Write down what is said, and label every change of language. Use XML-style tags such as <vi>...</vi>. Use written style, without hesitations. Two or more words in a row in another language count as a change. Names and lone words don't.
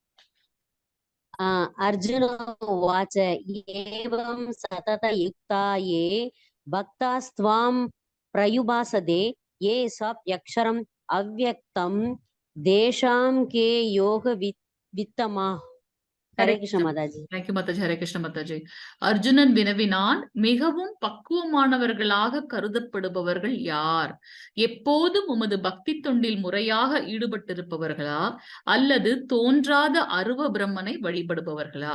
<sa>अर्जुन उवाच एवं सतत युक्ता ये भक्तास्त्वां प्रयुभासते ये स्वाप्यक्षरम् अव्यक्तं देशां के योग वित्तमा। हरे कृष्ण</sa> <ta>மாதாஜி. தேங்க்யூ மாதாஜி.</ta> <sa>हरे कृष्ण</sa> <ta>மாதாஜி. அர்ஜுனன் வினவினான், மிகவும் பக்குவமானவர்களாக கருதப்படுபவர்கள் யார்? எப்போதும் உமது பக்தி தொண்டில் முறையாக ஈடுபட்டிருப்பவர்களா அல்லது தோன்றாத அருவ பிரம்மனை வழிபடுபவர்களா?</ta>